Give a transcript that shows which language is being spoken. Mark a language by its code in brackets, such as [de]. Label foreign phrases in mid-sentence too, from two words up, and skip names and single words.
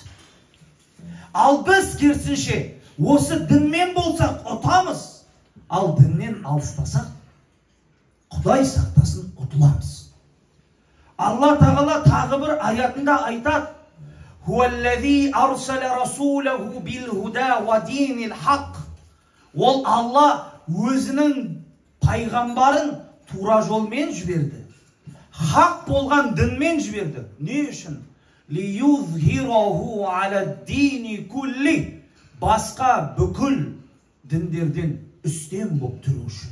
[kk] Ал біз керісінше осы дінмен болсақ ұтамыз, ал діннен алыстасақ, Құдай сақтасын, ұтыламыз. Алла тағала тағы бір аятында айтады: [ar] «هو الذي أرسل رسوله بالهدى ودين الحق». [kk] Ол Алла өзінің пайғамбарын тура жолмен жіберді, хақ болған дінмен жіберді. Не үшін? [ar] «ليظهره على الدين كله». [kk] Басқа бүкіл діндерден үстем болып тұру үшін.